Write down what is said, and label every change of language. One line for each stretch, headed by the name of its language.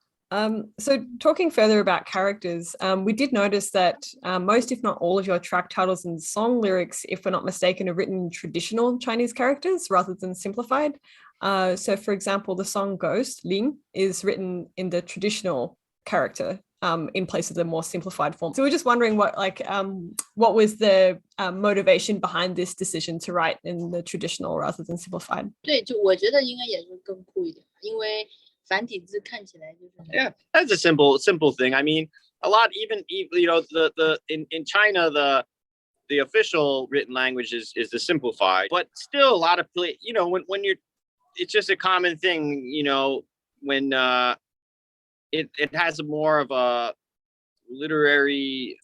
English: So talking further about characters, we did notice that most, if not all, of your track titles and song lyrics, if we're not mistaken, are written in traditional Chinese characters rather than simplified. So for example, the song Ghost, Lin, is written in the traditional character in place of the more simplified form. So we're just wondering what was the motivation behind this decision to write in the traditional rather than simplified?
Chinese: 对，就我觉得应该也是更酷一点，因为繁体字看起来就是。
English: Yeah, that's a simple thing. I mean, a lot even you know in China the official written language is the simplified, but still a lot of you know when you're it's just a common thing, you know, when it has a more of a literary.